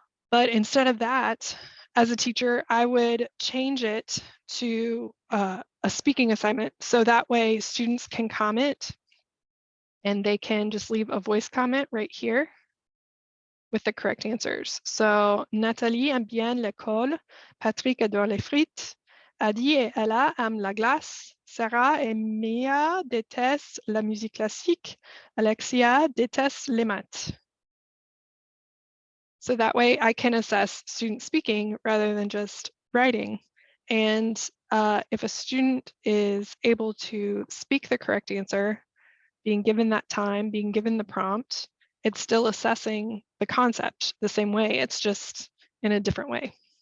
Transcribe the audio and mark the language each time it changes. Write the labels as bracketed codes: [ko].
[en] But instead of that, as a teacher, I would change it to a speaking assignment. So that way students can comment and they can just leave a voice comment right here with the correct answers. [fr] So Nathalie aime bien l'école, Patrick adore les frites, Adi et Ella aiment la glace, Sarah et Mia détestent la musique classique, Alexia déteste les maths. [en] So that way I can assess student speaking rather than just writing. And if a student is able to speak the correct answer, being given that time, being given the prompt, it's still assessing the concept the same way, it's just in a different way.